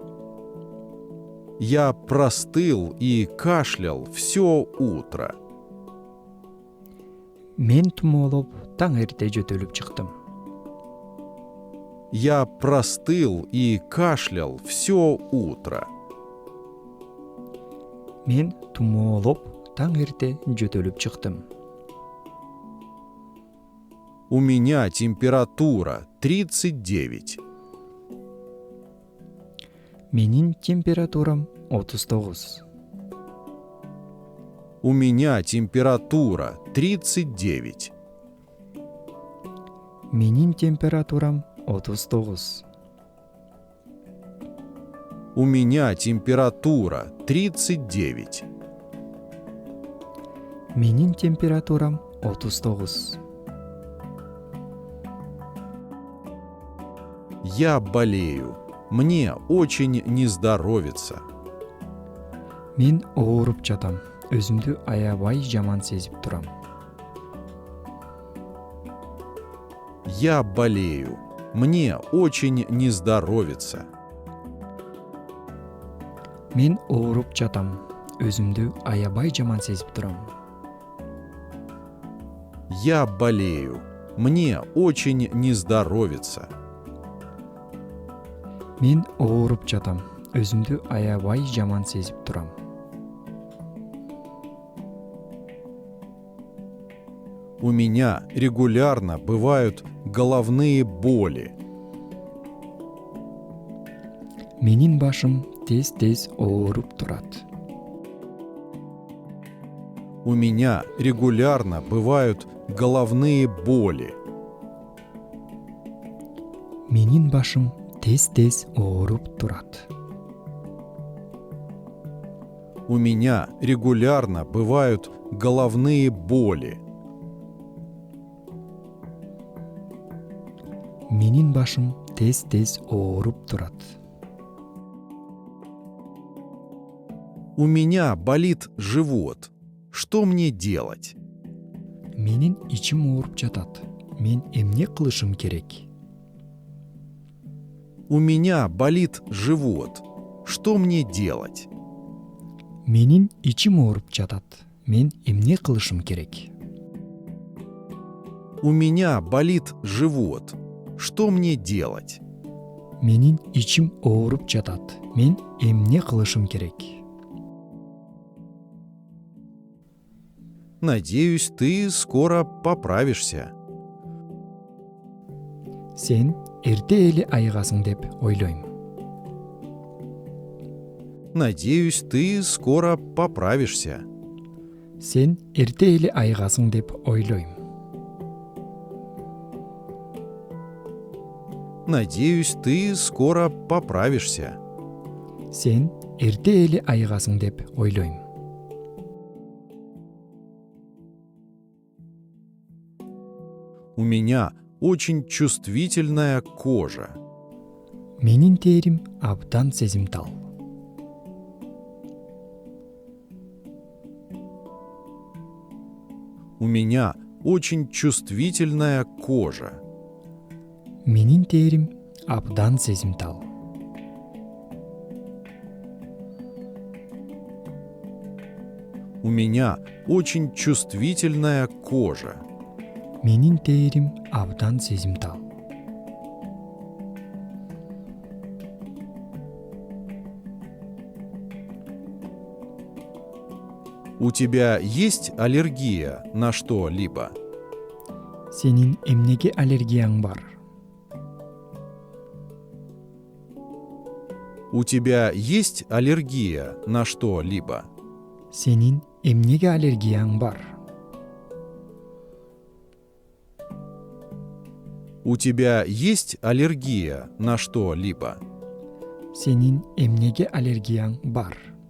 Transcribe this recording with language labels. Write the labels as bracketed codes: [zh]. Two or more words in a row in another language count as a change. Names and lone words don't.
[ru] Я простыл и кашлял все утро. [ky] Мен тумоолоп таң эрте жөтөлүп чыктым. [ru] Я простыл и кашлял все утро. [ky] Мен тумоолоп таң эрте жөтөлүп чыктым. [ru] У меня температура 39. [ky] Менин температурам 39. [ru] У меня температура 39. [ky] Менин температурам 39. [ru] У меня температура 39. [ky] Менин температурам 39. [ru] Я болею. Мне очень не здоровится. [ky] Мен ооруп жатам. Өзүмдү аябай жаман сезип турам. [ru] Я болею. Мне очень не здоровится. [ky] Мен ооруп жатам. Өзүмдү аябай жаман сезип турам. [ru] Я болею. Мне очень не здоровится. [ky] Мен ооруп жатам. Өзүмдү аябай жаман сезип турам. [ru] У меня регулярно бывают головные боли. [ky] Менин башым тез-тез ооруп турат. [ru] У меня регулярно бывают головные боли. [ky] Менин башым тез-тез ооруп турат. [ru] У меня регулярно бывают головные боли. [ky] Менин башым тез-тез ооруп турат. [ru] У меня болит живот. Что мне делать? [ky] Менин ичим ооруп жатат. Мен эмне кылышым керек? [ru] У меня болит живот. Что мне делать? [ky] Менин ичим ооруп жатат. Мен эмне кылышым керек? [ru] У меня болит живот. Что мне делать? [ky] Менин ичим ооруп жатат. Мен эмне кылышым керек? [ru] Надеюсь, ты скоро поправишься. [ky] Сен эрте эле айыгасың деп ойлойм. [ru] Надеюсь, ты скоро поправишься. [ky] Сен эрте эле айыгасың деп ойлойм. [ru] Надеюсь, ты скоро поправишься. [ky] Сен эрте эле айыгасың деп ойлойм. [ru] У меня очень чувствительная кожа. [ky] Менин терим абдан сезимтал. [ru] У меня очень чувствительная кожа. [ky] Менин терим абдан сезимтал. [ru] У меня очень чувствительная кожа. [ky] Менин терим абдан сезимтал. [ru] У тебя есть аллергия на что-либо? [ky] Сенин эмнеге аллергияң бар? [ru] У тебя есть аллергия на что-либо? [ky] Сенин эмнеге аллергияң бар? [ru] У тебя есть аллергия на что-либо? [ky] Сенин эмнеге аллергияң бар?